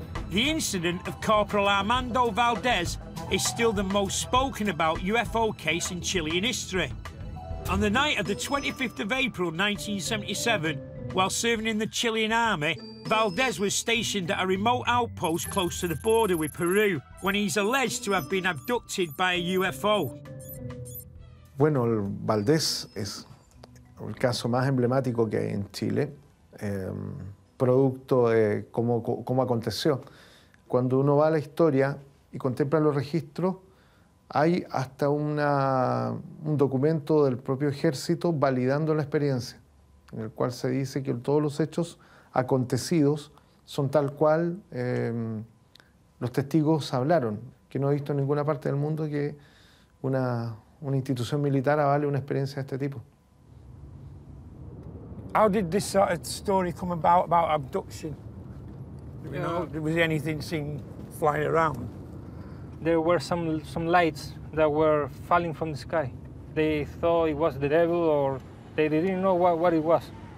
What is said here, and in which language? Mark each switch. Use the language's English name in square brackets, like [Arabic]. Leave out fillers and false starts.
[English] The incident of Corporal Armando Valdez is still the most spoken about UFO case in Chilean history. On the night of the 25th of April 1977, while serving in the Chilean army, Valdez was stationed at a remote outpost close to the border with Peru when he's alleged to have been abducted by a UFO. [Spanish] Bueno, el Valdés es el caso más emblemático que hay en Chile, producto de cómo aconteció. Cuando uno va a la historia y contempla los registros, hay hasta un documento del propio ejército validando la experiencia, en el cual se dice que todos los hechos acontecidos son tal cual los testigos hablaron, que no he visto en ninguna parte del mundo que una institución militar avale una experiencia de este tipo. [English] How did this sort of story come about abduction? You know, was there anything seen flying around? There were some lights that were falling from the sky. They thought it was the devil, or they didn't know what it was.